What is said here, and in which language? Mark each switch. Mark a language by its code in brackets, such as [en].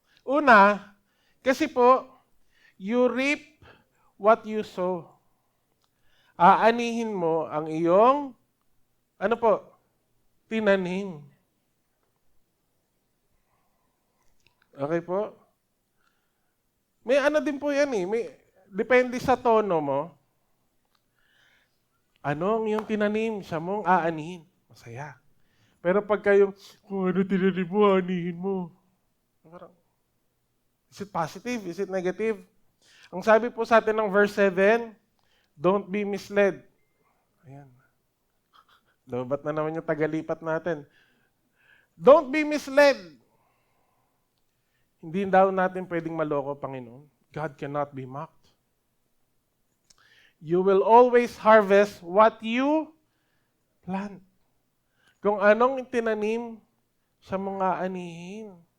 [tl] Una, kasi po, [en] you reap what you sow. [tl] Aanihin mo ang iyong, ano po, tinanim. Okay po? May ano din po yan eh. Depende sa tono mo. Ano ang iyong tinanim, siya mong aanihin. Masaya. Pero pag kayong, kung ano tinanim mo, aanihin mo. Parang, [en] is it positive? Is it negative? [tl] Ang sabi po sa atin ng verse 7, [en] Don't be misled. [tl] Ayan. Lobat na naman yung tagalipat natin. [en] Don't be misled. [tl] Hindi daw natin pwedeng maloko, Panginoon. [en] God cannot be mocked. You will always harvest what you plant. [tl] Kung anong tinanim sa mga anihin.